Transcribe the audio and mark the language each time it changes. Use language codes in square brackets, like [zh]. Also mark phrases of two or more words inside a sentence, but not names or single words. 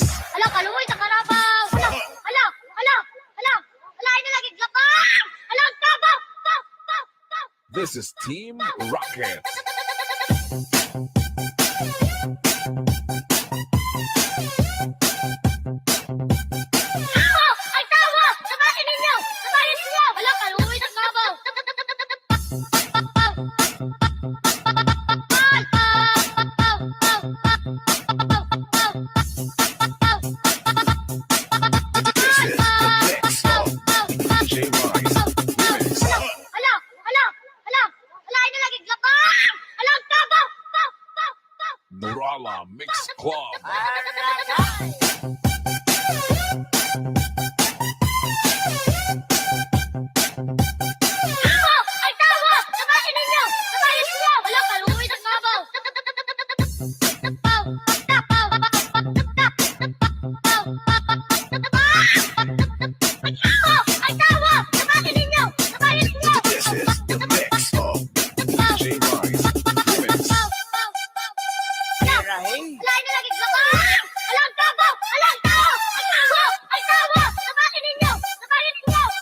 [ceb] Hala, kaluoy sa karabaw. Hala, hala, hala, hala. Hala, ay nalagig lapang. Hala, kabaw. Kaw, kaw, kaw. [en] This is Team Rocket. [ceb] Tawo! Ay, tawo! Sabahin ninyo! Sabahin ninyo! Hala, kaluoy sa kabaw. [en] This is the mix of DJ Wise Remix. [ceb] Hala, hala, hala. Hala, ay nalagig lapang. Hala, kabaw. Kaw, kaw, kaw. Nurala Mix Club. Tawo! Ay, tawo! Sabahin ninyo! Sabahin ninyo! Hala, kaluoy sa kabaw. Ay, tawo! Sabahin ninyo! Sabahin ninyo! [en] This is the mix of DJ Wise Remix. [ceb] Hala, ay nalagig lapang. Hala, kabaw! Hala, tawo! Ay, tawo! Ay, tawo! Sabahin ninyo! Sabahin ninyo!